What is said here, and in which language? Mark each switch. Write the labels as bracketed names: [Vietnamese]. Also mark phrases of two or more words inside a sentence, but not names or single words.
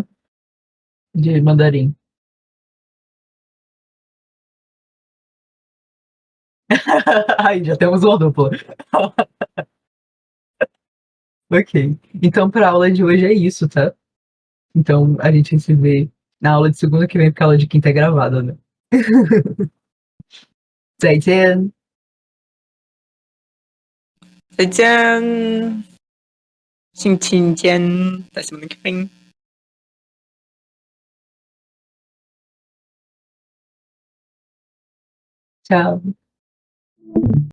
[Portuguese] De mandarim. Aí, já temos uma dupla. Ok. Então, para a aula de hoje é isso, tá? Então, a gente se vê na aula de segunda que vem, porque a aula de quinta é gravada, né? [Chinese] 再见。再见，星期见， [Portuguese] até semana que vem. Tchau.